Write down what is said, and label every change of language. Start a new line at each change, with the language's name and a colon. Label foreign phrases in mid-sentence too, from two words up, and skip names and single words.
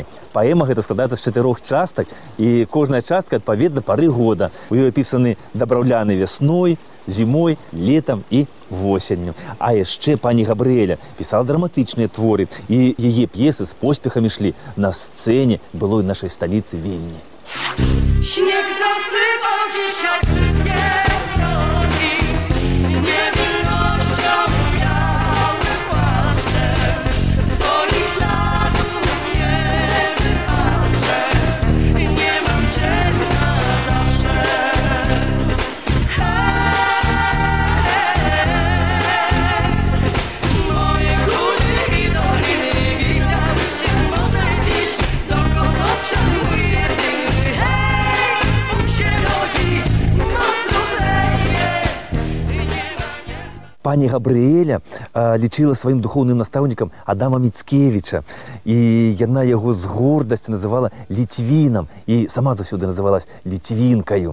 Belarusian: Паэма гэта складаецца з 4 частак, і кожная частка адпаведна пары года. У ёй апісаны Дабраўляны вясной, зімой, летам і восенню. А яшчэ пані Габрыэля пісала драматычныя творы, і яе п'есы з поспехам ішлі на сцэне былой нашай сталіцы Вільні.
Polish: Śnieg zasypał dzisiaj wszystkie drogi, niewinnością białym płaszczem, twoich śladów nie wypatrzę, nie mam cię na zawsze. Moje góry i doliny widziałyście może dziś, dokąd odszedł mój jedyny.
Belarusian: Пані Габрыэля лічыла сваім духоўным настаўнікам Адама Міцкевіча, і яна яго з гордасцю называла ліцвінам, і сама заўсёды называлась ліцвінкаю.